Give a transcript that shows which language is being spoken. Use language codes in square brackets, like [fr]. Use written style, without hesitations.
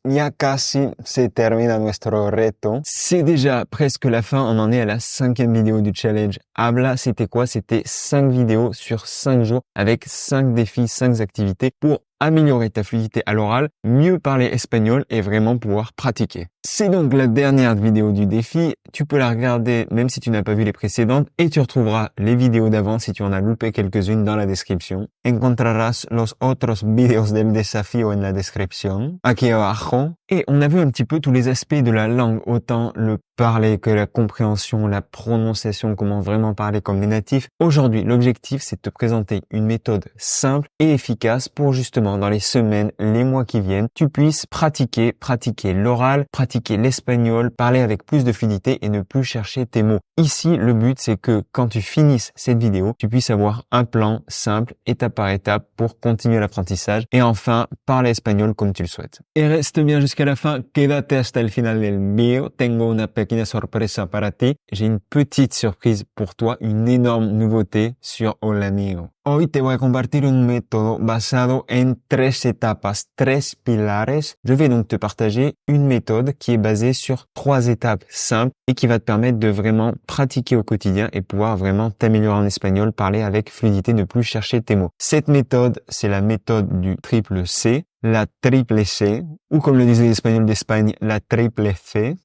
[es] Ya casi se termina nuestro reto. [fr] C'est déjà presque la fin, on en est à la 5e vidéo du challenge. Habla, c'était quoi? C'était 5 vidéos sur 5 jours avec 5 défis, 5 activités pour améliorer ta fluidité à l'oral, mieux parler espagnol et vraiment pouvoir pratiquer. C'est donc la dernière vidéo du défi. Tu peux la regarder même si tu n'as pas vu les précédentes et tu retrouveras les vidéos d'avant si tu en as loupé quelques-unes dans la description. [es] Encontrarás los otros videos del desafío en la descripción, aquí abajo. [fr] Et on a vu un petit peu tous les aspects de la langue, autant le parler que la compréhension, la prononciation, comment vraiment parler comme les natifs. Aujourd'hui, l'objectif, c'est de te présenter une méthode simple et efficace pour justement, dans les semaines, les mois qui viennent, tu puisses pratiquer l'oral, pratiquer l'espagnol, parler avec plus de fluidité et ne plus chercher tes mots. Ici, le but, c'est que quand tu finisses cette vidéo, tu puisses avoir un plan simple, étape par étape, pour continuer l'apprentissage et enfin, parler espagnol comme tu le souhaites. Et reste bien jusqu'à la fin, [es] quédate hasta el final del video, tengo una pequeña sorpresa para ti. [fr] J'ai une petite surprise pour toi, une énorme nouveauté sur Hola Amigo. [es] Hoy te voy a compartir un método basado en 3 etapas, 3 pilares. [fr] Je vais donc te partager une méthode qui est basée sur 3 étapes simples et qui va te permettre de vraiment pratiquer au quotidien et pouvoir vraiment t'améliorer en espagnol, parler avec fluidité, ne plus chercher tes mots. Cette méthode, c'est la méthode du triple C. La triple C, ou comme le disaient les Espagnols d'Espagne, la triple C.